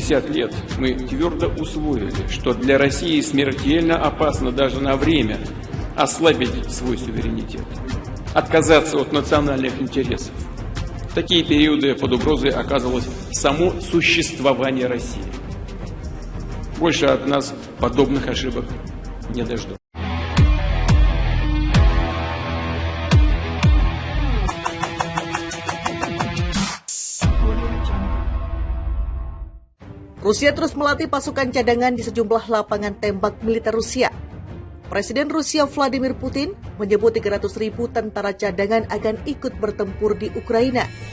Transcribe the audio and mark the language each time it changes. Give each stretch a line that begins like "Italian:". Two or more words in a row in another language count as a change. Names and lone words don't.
Russian: 60 лет мы твердо усвоили, что для России смертельно опасно даже на время ослабить свой суверенитет, отказаться от национальных интересов. В такие периоды под угрозой оказывалось само существование России. Больше от нас подобных ошибок не дождутся.
Indonesian: Rusia terus melatih pasukan cadangan di sejumlah lapangan tembak militer Rusia. Presiden Rusia Vladimir Putin menyebut 300.000 tentara cadangan akan ikut bertempur di Ukraina.